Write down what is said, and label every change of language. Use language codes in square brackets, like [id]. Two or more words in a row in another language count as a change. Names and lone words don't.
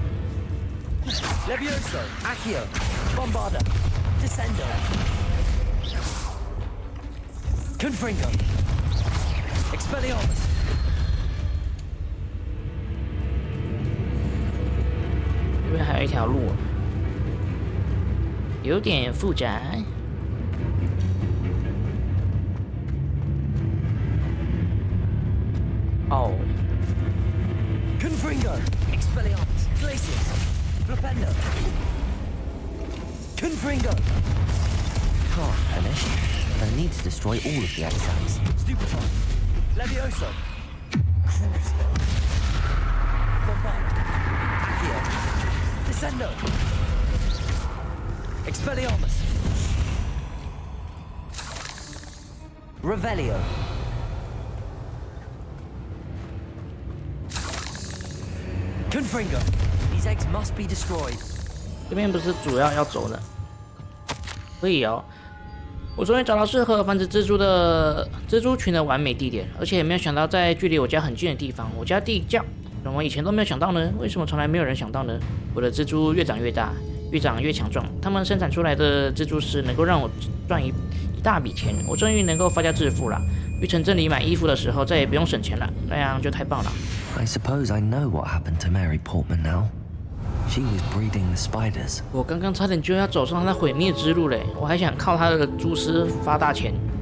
[en] Levioso. Accio. Bombarda. Descendo. Confringo. Expelliarmus. [zh] 这边还有一条路，有点复杂。哦， [en] Confringo. Expelliarmus. Glacius. Flipendo. Confringo. Can't finish. I need to destroy all of the exacts. Stupefy. Levioso. Crucio. Bombarda. Accio. Descendo. Expelliarmus. Revelio. Confringo. These eggs must be destroyed. [zh] 这边不是主要走的，所以哦，我终于找到适合繁殖蜘蛛群的完美地点，而且也没有想到在距离我家很近的地方，我家地窖，怎么以前都没有想到呢？为什么从来没有人想到呢？我的蜘蛛越长越大，越长越强壮，它们生产出来的蜘蛛丝能够让我赚一大笔钱，我终于能够发家致富了。去城镇里买衣服的时候再也不用省钱了，那样就太棒了。 [en] I suppose I know what happened to Mary Portman now. She was breeding the spiders. [zh] 我刚刚差点就要走上她的毁灭之路嘞，我还想靠她的蛛丝发大钱。